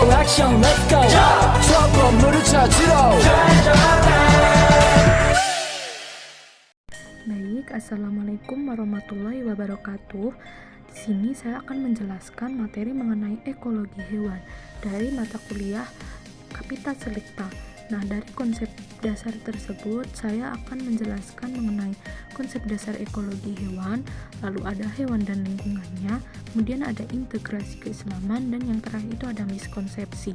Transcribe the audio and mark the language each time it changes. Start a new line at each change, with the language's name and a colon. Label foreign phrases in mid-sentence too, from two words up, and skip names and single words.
English: action let's go
Korean: 저 건물을 찾으러
Indonesian: Baik,
Arabic: السلام عليكم ورحمة الله وبركاته.
Indonesian: Di sini saya akan menjelaskan materi mengenai ekologi hewan dari mata kuliah Kapita Selekta. Nah, dari konsep dasar tersebut saya akan menjelaskan mengenai konsep dasar ekologi hewan, lalu ada hewan dan lingkungannya, kemudian ada integrasi keislaman, dan yang terakhir itu ada miskonsepsi.